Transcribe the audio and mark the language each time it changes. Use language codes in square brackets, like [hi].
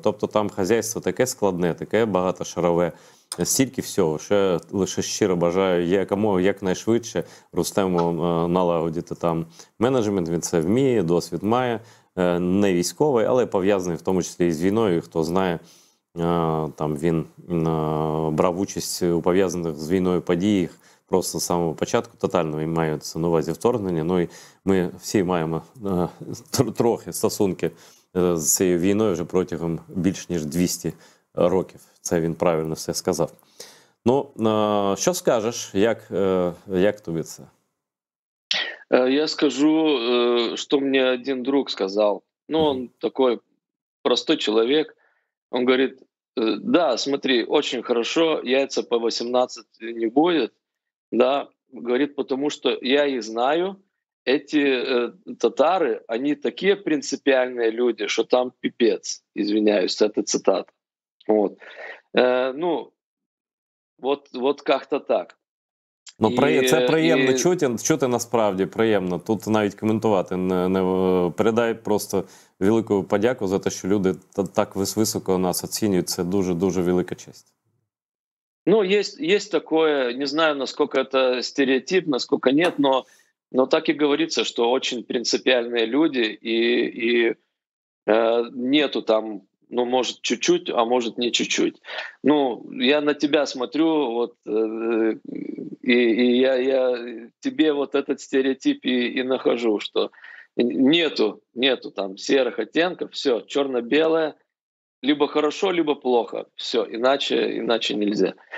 [uk] Тобто там хазяйство таке складне, таке багатошарове, стільки всього, що я лише щиро бажаю якнайшвидше Рустему налагодити там менеджмент, він це вміє, досвід має, не військовий, але пов'язаний в тому числі і з війною, хто знає, там він брав участь у пов'язаних з війною подіях просто з самого початку, тотально мається на увазі вторгнення. Ну і ми всі маємо трохи стосунки з цією війною вже протягом більш ніж 200 років. Це він правильно все сказав. Ну, що скажеш, як тобі це? [ru] Я скажу, что мне один друг сказал. Ну, он такой простой человек. Он говорит, да, смотри, очень хорошо, яйца по 18 не будет, да, говорит, потому что я их знаю, эти татары, они такие принципиальные люди, что там пипец, извиняюсь, это цитата. Вот. Ну, вот как-то так. [uk] Ну, це приємно чути насправді, приємно. Тут навіть коментувати не передай просто велику подяку за те, що люди так високо нас оцінюють. Це дуже-дуже велика честь. [ru] Ну, есть такое, не знаю, насколько это стереотип, насколько нет, но так и говорится, что очень принципиальные люди, и нету там, ну, может, чуть-чуть, а может, не чуть-чуть. Ну, я на тебя смотрю, вот, и я тебе вот этот стереотип и нахожу, что нету там серых оттенков, все черно-белое, либо хорошо, либо плохо, все, иначе нельзя.